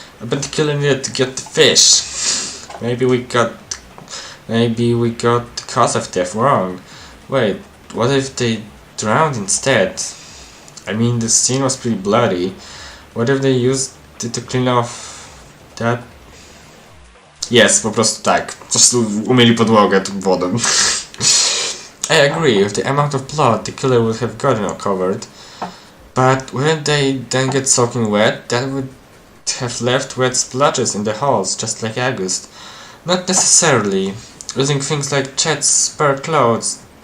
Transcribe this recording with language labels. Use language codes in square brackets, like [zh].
[en] I bet the killer needed to get the fish. Maybe we got the cause of death wrong. Wait, what if they drowned instead? I mean, the scene was pretty bloody. What if they used it to clean off that? Yes, [pl] po prostu tak. Po prostu umyli podłogę tą wodą. [en] I agree, with the amount of blood the killer would have gotten covered. But wouldn't they then get soaking wet? That would have left wet splotches in the halls, just like August. Not necessarily. Using things like Chet's spare clothes,